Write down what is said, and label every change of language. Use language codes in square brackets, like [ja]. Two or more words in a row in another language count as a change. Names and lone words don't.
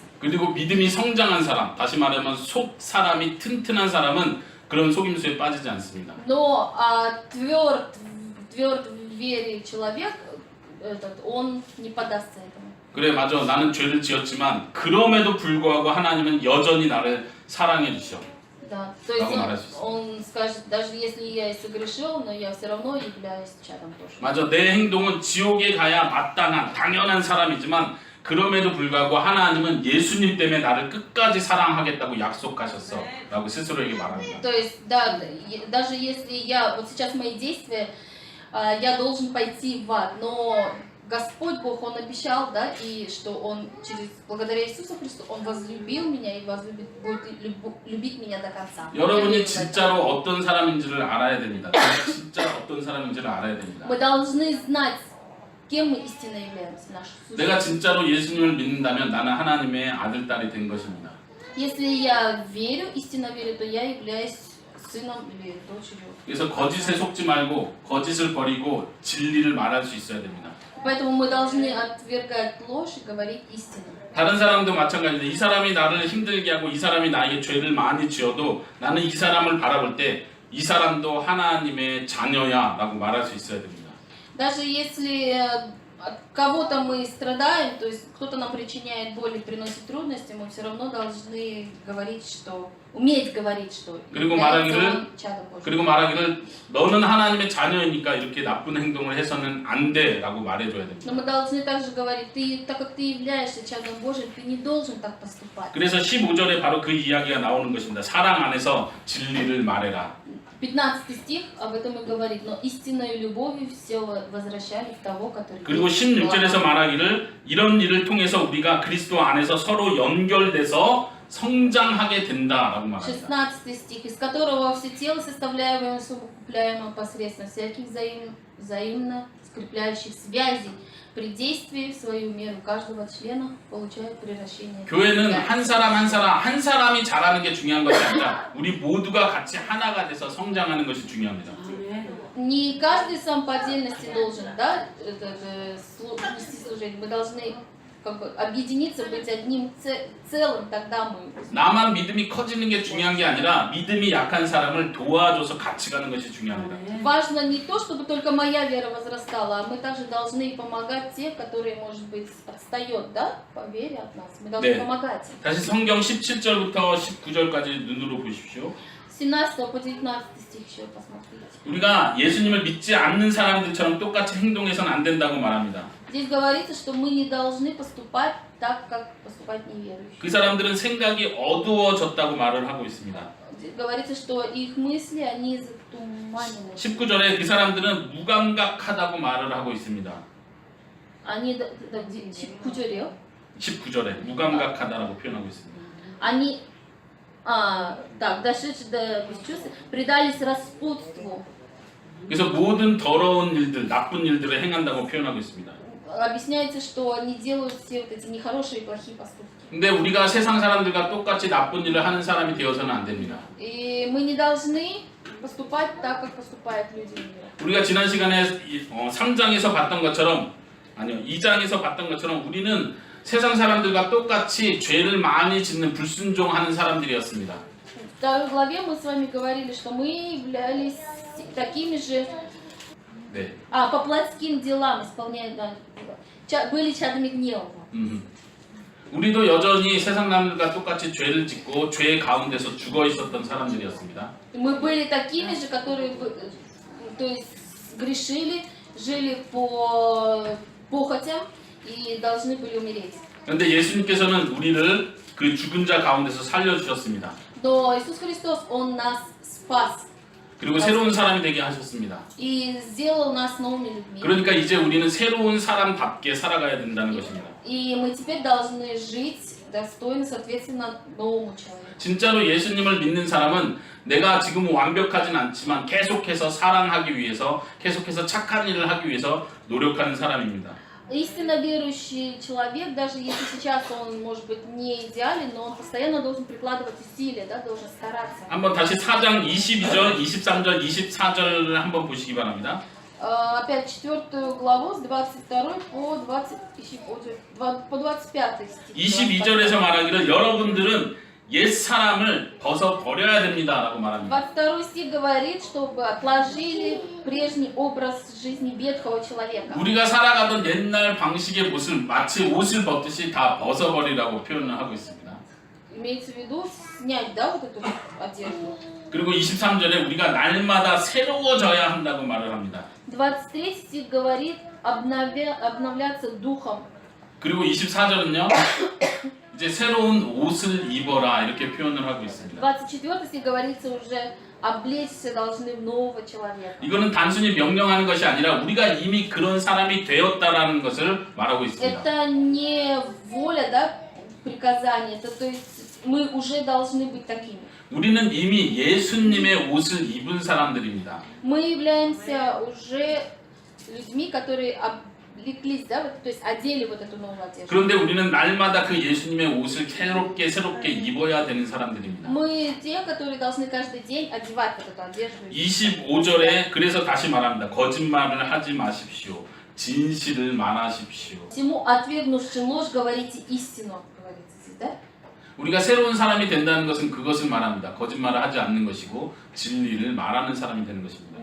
[ko] 그리고 믿음이 성장한 사람, 다시 말하면 속 사람이 튼튼한 사람은 그런 속임수에 빠지지 않습니다. [ru] Но тверд в вере человек, он не подастся этому. [ko] 그래 맞아 나는 죄를 지었지만 그럼에도 불구하고 하나님은 여전히 나를 사랑해 주셔. [ru] Да, то есть Могу наразиться. он скажет, даже если я и согрешил, но я все равно являюсь чадом тоже. [ko] 맞아 내 행동은 지옥에 가야 마땅한 당연한 사람이지만 그럼에도 불구하고 하나님은 예수님 때문에 나를 끝까지 사랑하겠다고 약속하셨어 라고 스스로에게 말합니다. [ru] То есть, да, даже если я, вот сейчас мои действия, я должен пойти в ад, но Господь Бог, Он обещал, да, и что Он благодаря Иисусу Христу, Он возлюбил меня и будет любить меня до конца. [ko] 여러분이 진짜로 어떤 사람인지를 알아야 됩니다. 내가 진짜 어떤 사람인지를 알아야 됩니다. [ru] Мы должны знать, кем мы истинно являемся, нашу сущность. [ko] 내가 진짜로 예수님을 믿는다면 나는 하나님의 아들, 딸이 된 것입니다. [ru] Если я верю, истинно верю, то я являюсь сыном или дочерью. [ko] 그래서 거짓에 속지 말고 거짓을 버리고 진리를 말할 수 있어야 됩니다. [ru] Поэтому мы должны отвергать ложь и говорить истину. [ko] 다른 사람도 마찬가지인데 이 사람이 나를 힘들게 하고 이 사람이 나에게 죄를 많이 지어도 나는 이 사람을 바라볼 때 이 사람도 하나님의 자녀야 라고 말할 수 있어야 됩니다. [ru] Даже если от кого-то мы страдаем, то есть кто-то нам причиняет боль и приносит трудности, мы все равно должны говорить, что уметь говорить, что [ko] 그리고 [ru] является [ko] 말하기를- [ru] он чадом Божьим. [ko] 그리고 말하기를 너는 하나님의 자녀이니까 이렇게 나쁜 행동을 해서는 안 돼 라고 말해줘야 됩니다. [ru] Но мы должны также говорить, так как ты являешься чадом Божьим, ты не должен так поступать. [ko] 그래서 15절에 바로 그 이야기가 나오는 것입니다. 사랑 안에서 진리를 말해라. [ru] 15 стих об этом и говорит, но истинной любовью все возвращали в того, который... [ko] 그리고 16절에서 말하기를 이런 일을 통해서 우리가 그리스도 안에서 서로 연결돼서 성장하게 된다라고 말합니다. [ru] 16 стих, из которого все тело, составляемое и совокупляемое посредством всяких взаимно скрепляющих связей, при действии в свою меру каждого члена получает превращение. [ko] 교회는 한 사람이 잘하는 게 중요한 것이 아니라 우리 모두가 같이 하나가 돼서 성장하는 것이 중요합니다. [ru] Не каждый сам по отдельности должен, да, нести служение. Мы должны как бы объединиться, быть одним целым, тогда мы... [ko] 나만 믿음이 커지는 게 중요한 게 아니라 믿음이 약한 사람을 도와줘서 같이 가는 것이 중요합니다. [ru] Важно не то, чтобы только моя вера возрастала, а мы также должны помогать те, которые, может быть, отстают, да, по вере от нас. Мы должны [ko] 네. [ru] помогать им. [ko] 다시 성경 17절부터 19절까지 눈으로 보십시오. [ru] 17 по 19 стих еще посмотрите. [ko] 우리가 예수님을 믿지 않는 사람들처럼 똑같이 행동해서는 안 된다고 말합니다. [ru] Здесь говорится, что мы не должны поступать так, как поступают неверующие. [ko] 그 사람들은 생각이 어두워졌다고 말을 하고 있습니다. [ru] Здесь говорится, что их мысли, они затуманены. [ko] 19절에 그 사람들은 무감각하다고 말을 하고 있습니다. Они, 19절이요? 19절에 무감각하다라고 표현하고 있습니다. [ru] Они, так, дошедшие до бесчувствия, предались распутству. [ko] 그래서 모든 더러운 일들, 나쁜 일들을 행한다고 표현하고 있습니다. [ru] Объясняется, что они делают все вот эти нехорошие и плохие поступки. [ko] 근데 우리가 세상 사람들과 똑같이 나쁜 일을 하는 사람이 되어서는 안 됩니다. [ru] И мы не должны поступать так, как поступают люди мира. [ko] 우리가 지난 시간에 3장에서 봤던 것처럼 아니요 2장에서 봤던 것처럼 우리는 세상 사람들과 똑같이 죄를 많이 짓는 불순종하는 사람들이었습니다. [ru] В второй главе мы с вами говорили, что мы являлись такими же, [ko] 네. [ru] по плотским делам исполняя, да, были чадами гнева. [ko] 우리도 여전히 세상 사람들과 똑같이 죄를 짓고 죄 가운데서 죽어 있었던 사람들이었습니다. [ru] Мы были такими же, которые, то есть, грешили, жили по похотям и должны были умереть. [ko] 그런데 예수님께서는 우리를 그 죽은 자 가운데서 살려주셨습니다. [ru] Но Иисус Христос, Он нас спас [ko] 그리고 새로운 사람이 되게 하셨습니다. [ru] и сделал нас новыми людьми. [ko] 그러니까 이제 우리는 새로운 사람답게 살아가야 된다는 것입니다. [ru] И мы теперь должны жить достойно, соответственно, новому человеку. [ko] 진짜로 예수님을 믿는 사람은 내가 지금 완벽하진 않지만 계속해서 사랑하기 위해서 계속해서 착한 일을 하기 위해서 노력하는 사람입니다. [ru] Истинно верующий человек, даже если сейчас он, может быть, не идеален, но он постоянно должен прикладывать усилия, да, должен стараться. [ko] 한번 다시 4장 22절, 23절, 24절을 한번 보시기 바랍니다. [ru] Опять 4 главу с 22 по 25 стих. [ko] 22절에서 말하기를 여러분들은 옛사람을 벗어 버려야 됩니다라고 말합니다. [ru] 22 стих говорит, чтобы отложили прежний образ жизни ветхого человека. [ko] 우리가 살아가던 옛날 방식의 모습 마치 옷을 벗듯이 다 벗어버리라고 표현을 하고 있습니다. [ru] Имеется в виду снять, да, вот эту одежду. [ko] 그리고 23절에 우리가 날마다 새로워져야 한다고 말을 합니다. [ru] 23 стих говорит обновляться духом. [ko] 그리고 24절은요. 이제 새로운 옷을 입어라 이렇게 표현을 하고 있습니다. [ru] 24 стих говорится уже облечься должны в нового человека. [ko] 이거는 단순히 명령하는 것이 아니라 우리가 이미 그런 사람이 되었다라는 것을 말하고 있습니다. [ru] Это не воля, да, приказание, это то есть мы уже должны быть такими. [ko] 우리는 이미 예수님의 옷을 입은 사람들입니다. [ru] Мы являемся уже людьми, которые облеклись, да, вот, то есть одели вот эту новую одежду. [ko] 그런데 우리는 날마다 그 예수님의 옷을 새롭게 입어야 되는 사람들입니다. [ru] Мы те, которые должны каждый день одевать вот эту одежду. [ko] 25절에 그래서 다시 말합니다. 거짓말을 하지 마십시오. 진실을 말하십시오. [ru] Всему отвергнувши ложь, говорите истину, говорится здесь, да? [ko] 우리가 새로운 사람이 된다는 것은 그것을 말합니다. 거짓말을 하지 않는 것이고 진리를 말하는 사람이 되는 것입니다.